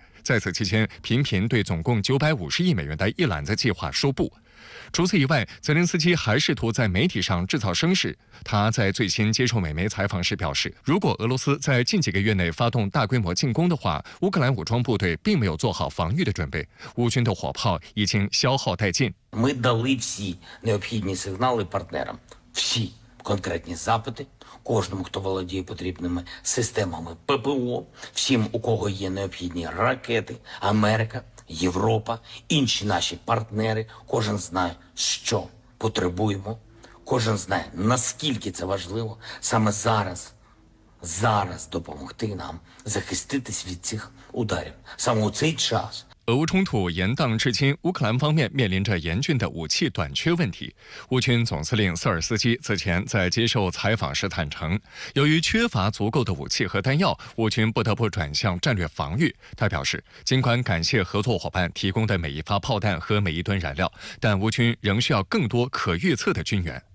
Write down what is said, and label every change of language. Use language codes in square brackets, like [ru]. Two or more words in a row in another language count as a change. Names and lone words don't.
[zh] 在此期间，频频对总共950亿美元的一揽子计划说不。除此以外，泽连斯基还试图在媒体上制造声势。他在最新接受美媒采访时表示，如果俄罗斯在近几个月内发动大规模进攻的话，乌克兰武装部队并没有做好防御的准备，乌军的火炮已经消耗殆尽。 [uk] Ми дали всі необхідні сигнали партнерам, всі конкретні запити, кожному, хто володіє потрібними системами ППО, всім, у кого є необхідні ракети, Америка, Європа, інші наші партнери, кожен знає, що потребуємо, кожен знає, наскільки це важливо саме зараз допомогти нам захиститись від цих ударів. Саме у цей час [zh] 俄乌冲突延宕至今，乌克兰方面面临着严峻的武器短缺问题。乌军总司令瑟尔斯基此前在接受采访时坦诚，由于缺乏足够的武器和弹药，乌军不得不转向战略防御。他表示，尽管感谢合作伙伴提供的每一发炮弹和每一吨燃料，但乌军仍需要更多可预测的军援。